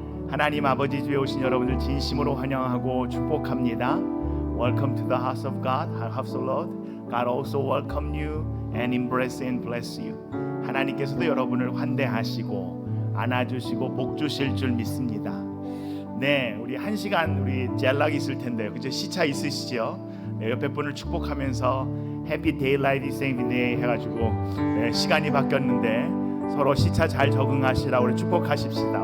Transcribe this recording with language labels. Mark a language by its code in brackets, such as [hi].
[ko] 하나님 아버지 집에 오신 여러분들 진심으로 환영하고 축복합니다. [en] Welcome to the house of God, house of Lord. God also welcome you and embrace and bless you. [ko] 하나님께서도 여러분을 환대하시고 안아주시고 복 주실 줄 믿습니다. 네, 우리 한 시간 우리 젤락 있을 텐데요. 그죠? 시차 있으시죠? 네, 옆에 분을 축복하면서 [en] Happy Daylight Saving Day [ko] 해가지고 네, 시간이 바뀌었는데 서로 시차 잘 적응하시라고 우리 축복하십시다.